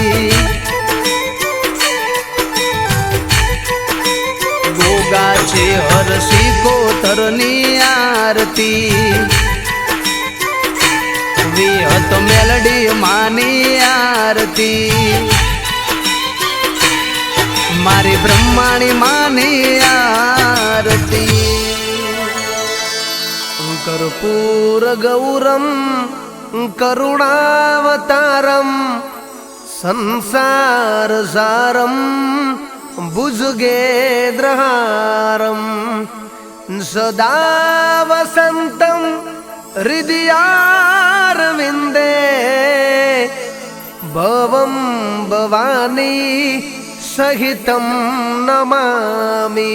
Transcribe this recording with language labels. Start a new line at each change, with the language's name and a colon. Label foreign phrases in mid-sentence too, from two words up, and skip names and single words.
Gujarati: ગોગા ચેહર સિકોતરની આરતી। વિહત મેલડી માની આરતી। મારી બ્રહ્માણી માની આરતી।
Sanskrit: कर्पूर गौरम करुणावतारम संसार सारम भुजगेन्द्रहारम सदा वसंतम हृदयारविंदे भवं भवानी सहितं नमामि।